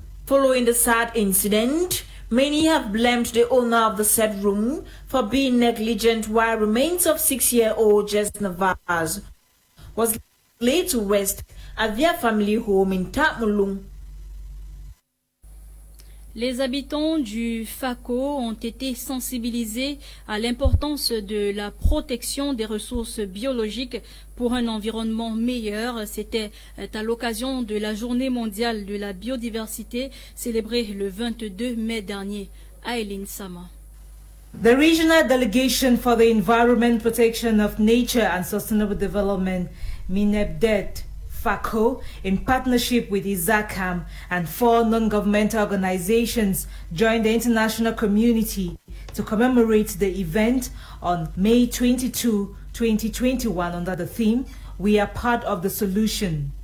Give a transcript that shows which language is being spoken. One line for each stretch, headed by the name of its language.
English: Following the sad incident, many have blamed the owner of the said room for being negligent, while remains of 6-year-old Jess Navas was laid to rest at their family home in Tamulung.
French: Les habitants du FACO ont été sensibilisés à l'importance de la protection des ressources biologiques pour un environnement meilleur. C'était à l'occasion de la Journée mondiale de la biodiversité célébrée le 22 mai dernier. Aileen Sama.
English: The Regional Delegation for the Environment, Protection of Nature and Sustainable Development, MINEPDET, FACO, in partnership with ISACAM and 4 non-governmental organizations, joined the international community to commemorate the event on May 22, 2021 under the theme, "We are part of the solution."